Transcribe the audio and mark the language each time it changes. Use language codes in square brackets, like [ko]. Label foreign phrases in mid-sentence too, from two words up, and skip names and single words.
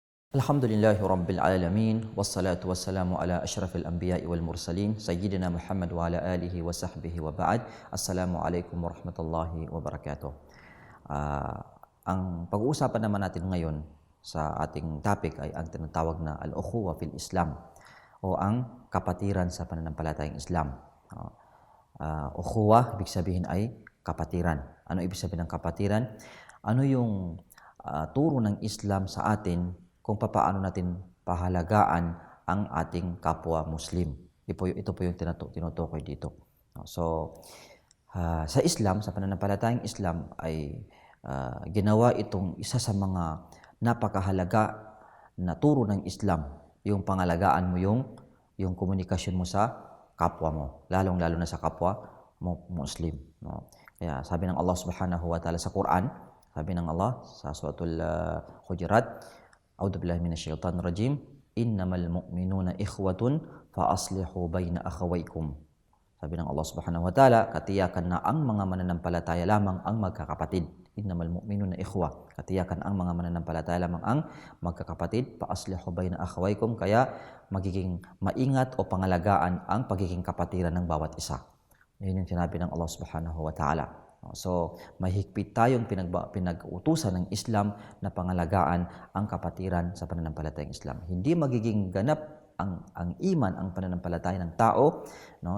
[ar] الحمد لله رب العالمين والصلاة والسلام على أشرف الأنبياء والمرسلين سيدنا محمد وعلى آله وصحبه وبعد. السلام عليكم ورحمة الله وبركاته. [tl] Ah, ang pag-uusapan naman natin ngayon sa ating topic ay ang tinatawag na [ar] الأخوة في الإسلام [tl] o ang kapatiran sa pananampalatayang Islam. Ukhuwa, ibig sabihin ay kapatiran. Ano ibig sabihin ng kapatiran? Ano yung turo ng Islam sa atin kung paano natin pahalagaan ang ating kapwa Muslim. Ito po yung tinutukoy dito. So, sa Islam, sa pananampalatayang Islam ay ginawa itong isa sa mga napakahalaga na turo ng Islam, yung pangalagaan mo yung komunikasyon mo sa kapwa mo, lalong-lalo na sa kapwa mo Muslim. No? Kaya sabi ng Allah [ar] سبحانه وتعالى [tl] sa Quran, sabi ng Allah sa suratul Hujurat, [ar] أعوذ بالله من الشيطان الرجيم. إنما المؤمنون إخوة فأصلحوا بين أخويكم. [tl] Sabi ng Allah [ar] سبحانه وتعالى, [tl] katiyakan na ang mga mananampalataya lamang ang magkakapatid. [ar] إنما المؤمنون إخوة. [tl] Katiyakan ang mga mananampalataya lamang ang magkakapatid. [ar] فأصلحوا بين أخويكم, [tl] kaya magiging maingat o pangalagaan ang pagiging kapatiran ng bawat isa. Yun yung sinabi ng Allah [ar] سبحانه وتعالى. [tl] So, mahigpit tayong pinag-uutusan ng Islam na pangalagaan ang kapatiran sa pananampalatayang Islam. Hindi magiging ganap ang iman, ang pananampalataya ng tao, no?